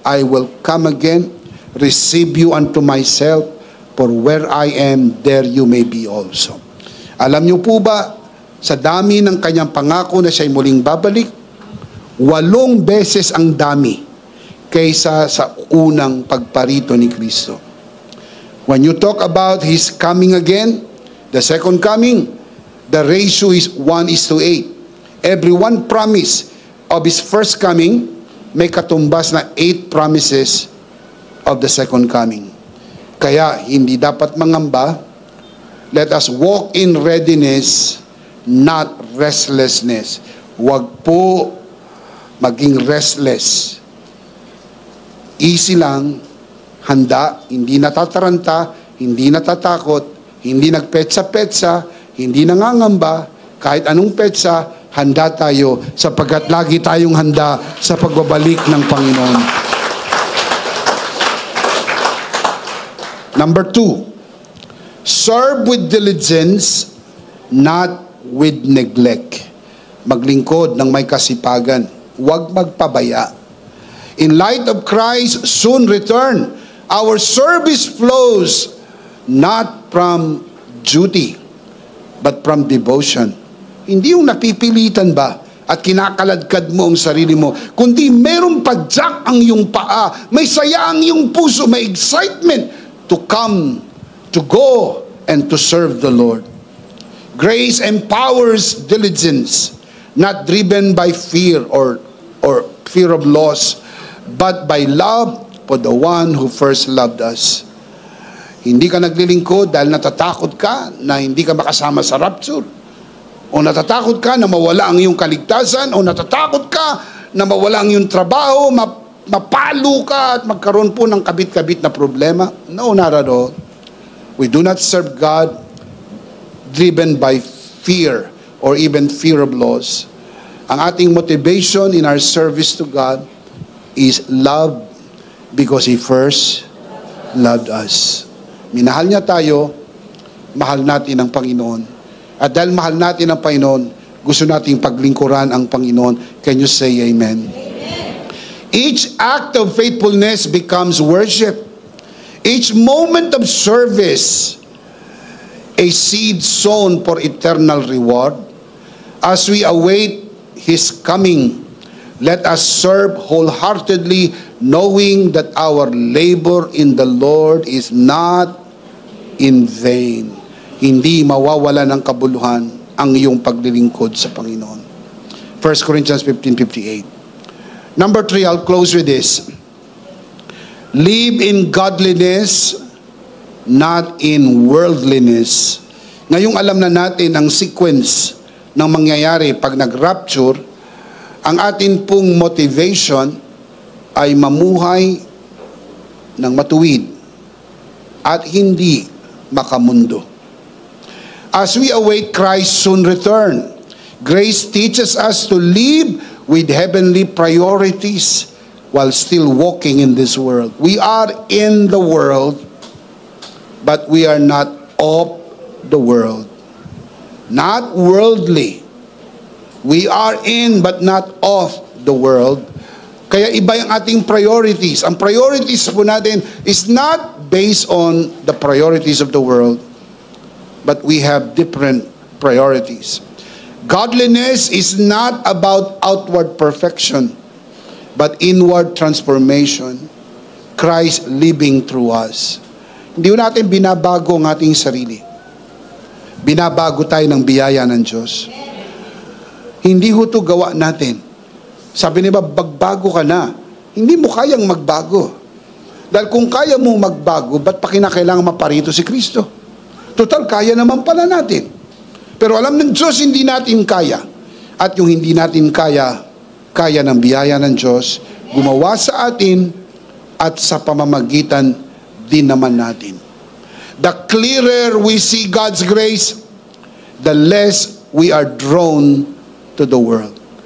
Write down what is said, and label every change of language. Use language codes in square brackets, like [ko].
[en] I will come again, receive you unto myself, for where I am, there you may be also. [tl] Alam niyo po ba, sa dami ng kanyang pangako na siya'y muling babalik, 8 beses ang dami kaysa sa unang pagparito ni Kristo. [en] When you talk about His coming again, the second coming, the ratio is 1:8. Every one promise of His first coming, [tl] may katumbas na [en] 8 promises of the second coming. [tl] Kaya hindi dapat mangamba. [en] Let us walk in readiness, not restlessness. [tl] Huwag po maging restless. Easy lang, handa, hindi natataranta, hindi natatakot, hindi nagpetsa-petsa, hindi nangangamba, kahit anong petsa, handa tayo sapagkat lagi tayong handa sa pagbabalik ng Panginoon. [en] Number 2, serve with diligence, not with neglect. [tl] maglingkod ng may kasipagan. Huwag magpabaya. [en] In light of Christ's soon return, our service flows not from duty, but from devotion. [tl] Hindi yung napipilitan ba at kinakaladkad mo ang sarili mo, kundi merong padyak ang iyong paa, may saya ang iyong puso, may [en] excitement to come, to go, and to serve the Lord. Grace empowers diligence, not driven by fear or fear of loss, but by love for the one who first loved us. [tl] Hindi ka naglilingkod dahil natatakot ka na hindi ka makasama sa rapture, o natatakot ka na mawala ang iyong kaligtasan, o natatakot ka na mawala ang iyong trabaho, mapalo ka at magkaroon po ng kabit-kabit na problema. [en] No, not at all. We do not serve God driven by fear or even fear of loss. [tl] Ang ating [en] motivation in our service to God is love, because He first loved us. [tl] Minahal niya tayo, mahal natin ang Panginoon. At dahil mahal natin ang Panginoon, gusto nating paglingkuran ang Panginoon. [en] Can you say amen? Amen. Each act of faithfulness becomes worship. Each moment of service, a seed sown for eternal reward. As we await His coming, let us serve wholeheartedly, knowing that our labor in the Lord is not in vain. [tl] Hindi mawawala ng kabuluhan ang iyong paglilingkod sa Panginoon. [en] 1 Corinthians 15:58. Number 3, I'll close with this. Live in godliness, not in worldliness. [tl] Ngayong alam na natin ang sequence ng mangyayari pag nag-rapture, ang atin pong motivation ay mamuhay ng matuwid at hindi makamundo. [en] As we await Christ's soon return, grace teaches us to live with heavenly priorities while still walking in this world. We are in the world, but we are not of the world. Not worldly. We are in but not of the world. [tl] Kaya iba yung ating priorities. Ang priorities po natin [en] is not based on the priorities of the world, but we have different priorities. Godliness is not about outward perfection, but inward transformation. Christ living through us. [tl] Hindi natin binabago ang ating sarili. Binabago tayo ng biyaya ng Diyos. Hindi ho ito gawa natin. Sabi niya, magbago ka na. Hindi mo kayang magbago. Dahil kung kaya mo magbago, ba't pa kinakailangan maparito si Kristo? Total, kaya naman pala natin. Pero alam ng Diyos, hindi natin kaya. At yung hindi natin kaya, kaya ng biyaya ng Diyos, gumawa sa atin at sa pamamagitan din naman natin. [en] The clearer we see God's grace, the less we are drawn to the world.